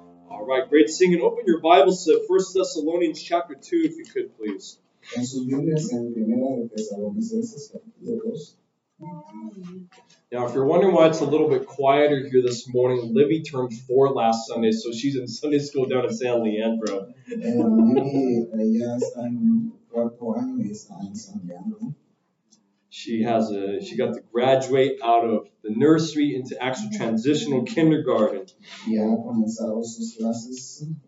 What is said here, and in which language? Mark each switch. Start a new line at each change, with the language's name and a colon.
English: All right, great singing. Open your Bibles to 1 Thessalonians chapter 2, if you could, please.
Spanish: En sus Biblias en Primera de Tesalonicenses capítulo 2.
English: Now, if you're wondering why it's a little bit quieter here this morning, Libby turned 4 last Sunday, so she's in Sunday school down in San Leandro.
Spanish: Libby ya está en cuarto año y está enseñando.
English: She got to graduate out of the nursery into actual transitional kindergarten.
Spanish: Y ha comenzado sus clases.